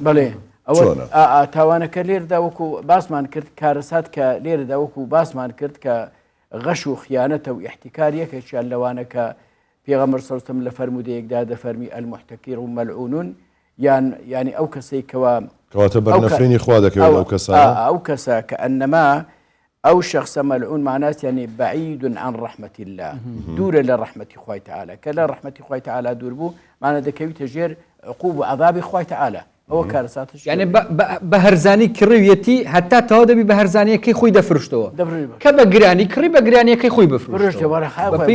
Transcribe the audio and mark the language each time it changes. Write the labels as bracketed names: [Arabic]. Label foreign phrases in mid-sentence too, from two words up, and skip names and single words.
[Central Kurdish] بڵێ ئەوە تاوانەکە لێردا وەکو باسمان کرد کارەسات کە لێرەدا وەکو باسمان کرد کە غەش و خیانەتە و احتیکار یەکێکیان لەوانە کە پێغەمبەر [Arabic] صلی الله علیه و سلم [Central Kurdish] لە فەرمودەیەکدا دەفەرمی [Arabic] المحتکر مەلعون [Central Kurdish] یعنی ئەو کەسەی کەواتە بەرنەفرینی خوا دەکەوێت ئەو کەسانە ئەو کەسە کە ئەنەما ئەو شخصە مەلعون معناست یعنی [Arabic] بعید عن رحمة الله [Central Kurdish] دوورە لە ڕەحمەتی خوای تعالی کە لە ڕەحمەتی خوای تعالی دوور بوو معنە دەکەویتە ژێر عقوب و عذابی خوای تعالی ئەوە کارەساتش یعنی بە هەرزانی کڕویەتی هەتا تەوا دەبی بە هەرزانیەکەی خۆی دەفرشتەوە کە بە گرانی کڕی بە گرانیەکەی خۆی بفرشتەوە